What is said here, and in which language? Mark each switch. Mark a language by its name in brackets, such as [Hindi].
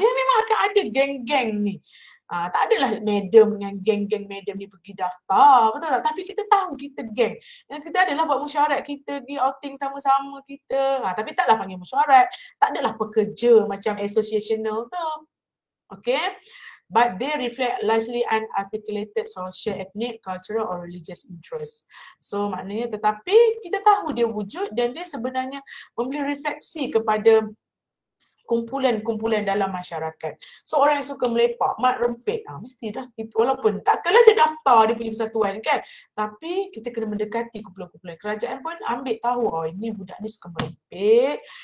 [Malay] Dia memang akan ada geng-geng ni. Tak adalah madam dengan geng-geng madam ni pergi daftar, betul tak? Tapi kita tahu kita geng. Dan kita adalah buat mesyuarat, kita pergi outing sama-sama kita. Tapi taklah panggil mesyuarat. Tak adalah pekerja macam associational tu. Okay? [English] But they reflect largely unarticulated social, ethnic, cultural or religious interests. [Malay] So maknanya tetapi kita tahu dia wujud dan dia sebenarnya memberi refleksi kepada kumpulan-kumpulan dalam masyarakat. So orang yang suka melepak, mat rempit, mesti dah. Walaupun takkanlah dia daftar dia punya persatuan kan. Tapi kita kena mendekati kumpulan-kumpulan. Kerajaan pun ambil tahu, ini budak ni suka merempit.